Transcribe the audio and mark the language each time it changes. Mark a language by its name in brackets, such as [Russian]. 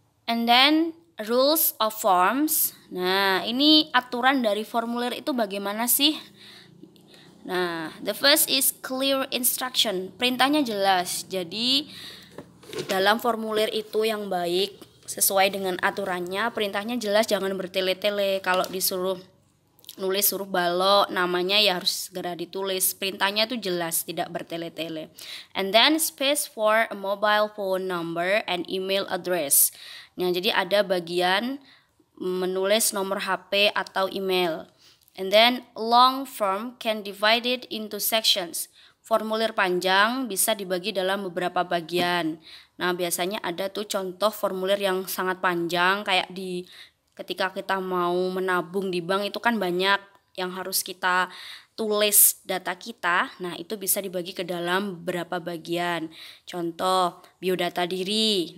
[English] And then rules of forms. [Indonesian] Nah, ini aturan dari formulir itu bagaimana sih? [English] Nah, the first is clear instruction. [Indonesian] Perintahnya jelas. Jadi dalam formulir itu yang baik sesuai dengan aturannya, perintahnya jelas, jangan bertele-tele. Kalau disuruh nulis huruf balok, namanya ya harus segera ditulis. Perintahnya itu jelas, tidak bertele-tele. [English] And then space for a mobile phone number and email address. [Indonesian] Nah, jadi ada bagian menulis nomor HP atau email. [English] And then long form can divided into sections. [Indonesian] Formulir panjang bisa dibagi dalam beberapa bagian. Nah, biasanya ada tuh contoh formulir yang sangat panjang kayak ketika kita mau menabung di bank itu kan banyak yang harus kita tulis data kita. Nah, itu bisa dibagi ke dalam beberapa bagian. Contoh, biodata diri.